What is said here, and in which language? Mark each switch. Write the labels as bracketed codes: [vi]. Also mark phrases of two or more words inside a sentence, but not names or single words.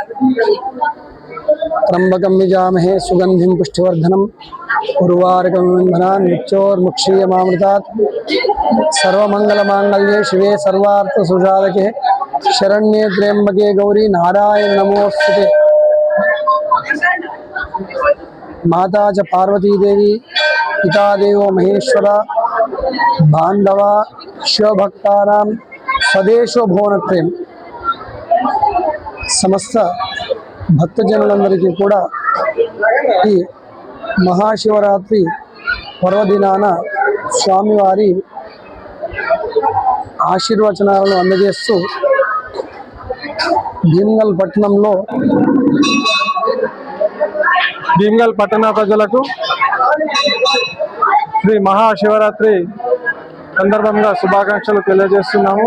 [sa] त्र्यंबकं यजामहे सुगंधिं पुष्टिवर्धनम् उर्वारुकं बन्धनान् मृत्योर्मुक्षीयमामृतात् सर्वमंगलमांगल्ये शिवे सर्वार्थसाधके शरण्ये त्र्यंबके गौरी नारायण नमोस्तुते। माता च पार्वती देवी पिता देवो महेश्वरा बांधवा शिवभक्तानां स्वदेशो भुवनत्रयम्। [te] సమస్త భక్తజనులందరికీ కూడా ఈ మహాశివరాత్రి పర్వదినాన స్వామివారి ఆశీర్వచనాలను అందజేస్తూ భీమ్గల్ పట్టణ ప్రజలకు శ్రీ మహాశివరాత్రి సందర్భంగా శుభాకాంక్షలు తెలియజేస్తున్నాము।